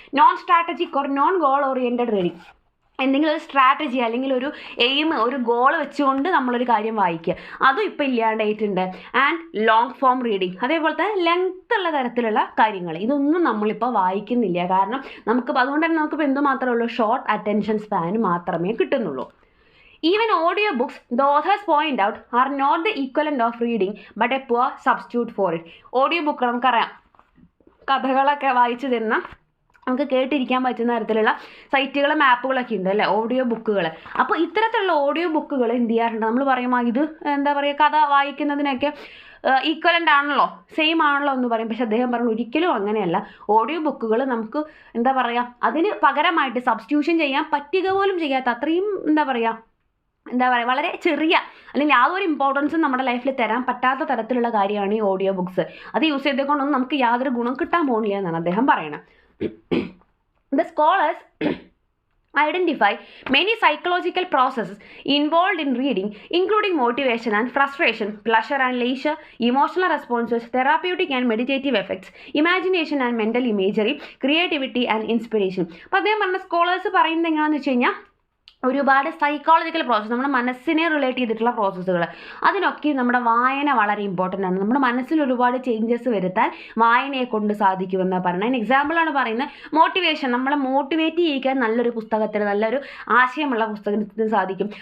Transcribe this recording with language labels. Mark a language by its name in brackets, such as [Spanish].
[English] non strategic or non goal oriented reading, [Malayalam] എന്തെങ്കിലും ഒരു strategy അല്ലെങ്കിൽ ഒരു എയിം, ഒരു ഗോൾ വെച്ചുകൊണ്ട് നമ്മളൊരു കാര്യം വായിക്കുക, അതും ഇപ്പോൾ ഇല്ലാണ്ടായിട്ടുണ്ട്. [English] and long form reading, [Malayalam] അതേപോലെ തന്നെ ലെങ്ത് ഉള്ള തരത്തിലുള്ള കാര്യങ്ങൾ, ഇതൊന്നും നമ്മളിപ്പോൾ വായിക്കുന്നില്ല. കാരണം അതുകൊണ്ട് തന്നെ നമുക്കിപ്പോൾ എന്ത് മാത്രമേ ഉള്ളൂ, ഷോർട്ട് അറ്റൻഷൻ സ്പാൻ മാത്രമേ കിട്ടുന്നുള്ളൂ. [English] Even audio books, the authors point out, are not the equivalent of reading but a poor substitute for it. [Malayalam] Audio book നമുക്കറിയാം, കഥകളൊക്കെ വായിച്ചു തരുന്ന, നമുക്ക് കേട്ടിരിക്കാൻ പറ്റുന്ന തരത്തിലുള്ള സൈറ്റുകളും ആപ്പുകളൊക്കെ ഉണ്ട് അല്ലേ, ഓഡിയോ ബുക്കുകൾ. അപ്പോൾ ഇത്തരത്തിലുള്ള ഓഡിയോ ബുക്കുകൾ എന്ത് ചെയ്യാറുണ്ട്, നമ്മൾ പറയുമ്പോൾ ഇത് എന്താ പറയുക, കഥ വായിക്കുന്നതിനൊക്കെ ഈക്വലൻ്റ് ആണല്ലോ, സെയിം ആണല്ലോ എന്ന് പറയും. പക്ഷെ അദ്ദേഹം പറഞ്ഞു ഒരിക്കലും അങ്ങനെയല്ല. ഓഡിയോ ബുക്കുകൾ നമുക്ക് എന്താ പറയുക, അതിന് പകരമായിട്ട് സബ്സ്റ്റിറ്റ്യൂഷൻ ചെയ്യാൻ പറ്റുക പോലും ചെയ്യാത്ത അത്രയും എന്താ പറയുക വളരെ ചെറിയ അല്ലെങ്കിൽ യാതൊരു ഇമ്പോർട്ടൻസും നമ്മുടെ ലൈഫിൽ തരാൻ പറ്റാത്ത തരത്തിലുള്ള കാര്യമാണ് ഈ ഓഡിയോ ബുക്സ്. അത് യൂസ് ചെയ്തുകൊണ്ടൊന്നും നമുക്ക് യാതൊരു ഗുണം കിട്ടാൻ പോകുന്നില്ല എന്നാണ് അദ്ദേഹം പറയുന്നത്. [English] The scholars identify many psychological processes involved in reading, including motivation and frustration, pleasure and leisure, emotional responses, therapeutic and meditative effects, imagination and mental imagery, creativity and inspiration. [Malayalam] അപ്പോൾ അദ്ദേഹം പറഞ്ഞ സ്കോളേഴ്സ് പറയുന്നത് എങ്ങനെയാണെന്ന് വെച്ച് കഴിഞ്ഞാൽ ഒരുപാട് സൈക്കോളജിക്കൽ പ്രോസസ്സ്, നമ്മുടെ മനസ്സിനെ റിലേറ്റ് ചെയ്തിട്ടുള്ള പ്രോസസ്സുകൾ, അതിനൊക്കെ നമ്മുടെ വായന വളരെ ഇമ്പോർട്ടൻ്റ് ആണ്. നമ്മുടെ മനസ്സിൽ ഒരുപാട് ചേഞ്ചസ് വരുത്താൻ വായനയെ കൊണ്ട് സാധിക്കുമെന്നാണ് പറയുന്നത്. അതിന് എക്സാമ്പിളാണ് പറയുന്നത് മോട്ടിവേഷൻ, നമ്മളെ മോട്ടിവേറ്റ് ചെയ്യിക്കാൻ നല്ലൊരു പുസ്തകത്തിന്, നല്ലൊരു ആശയമുള്ള പുസ്തകത്തിന് സാധിക്കും.